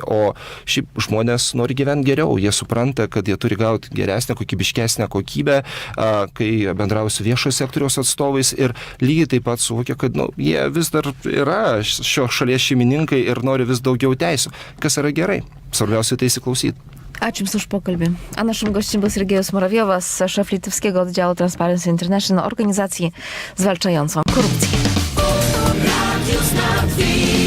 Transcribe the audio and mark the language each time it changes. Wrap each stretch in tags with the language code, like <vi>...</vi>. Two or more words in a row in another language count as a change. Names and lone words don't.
<lt>O šiaip žmonės nori gyventi geriau, jie supranta, kad jie turi gauti geresnę, kokybiškesnę kokybę, kai bendrauja su viešojo sektoriaus atstovais ir lygiai taip pat suvokia, kad jie vis dar yra šios šalies šeimininkai ir nori vis daugiau teisų, kas yra gerai. Svarbiausia tai įsiklausyti. Ačiū Jums už pokalbį.</lt> <pl>A naszym gościem był Sergiejus Murawjowas, szef litewskiego oddziału Transparency International, organizacji zwalczającą korupcję.</pl>